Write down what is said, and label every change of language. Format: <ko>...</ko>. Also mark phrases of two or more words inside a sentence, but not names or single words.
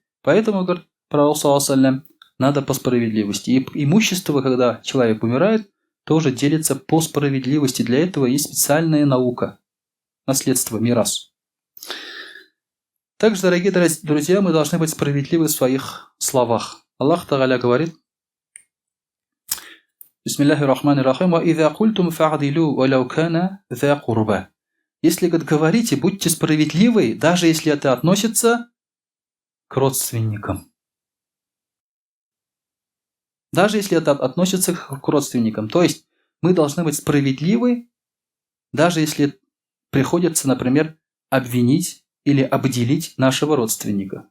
<ru>Поэтому, говорит пророк,</ru> <ar>صلى الله عليه,</ar> <ru>надо по справедливости. И имущество, когда человек умирает, тоже делится по справедливости. Для этого есть специальная наука. Наследство, мирас. Также, дорогие друзья, мы должны быть справедливы в своих словах. Аллах Тааля говорит:</ru> <ar>بسم الله الرحمن الرحيم، وإذا قلتم فاعدلوا ولو كان ذا قربى.</ar> <ru>Если, говорите, будьте справедливы, даже если это относится к родственникам. Даже если это относится к родственникам. То есть мы должны быть справедливы, даже если приходится, например, обвинить или обделить нашего родственника.</ru>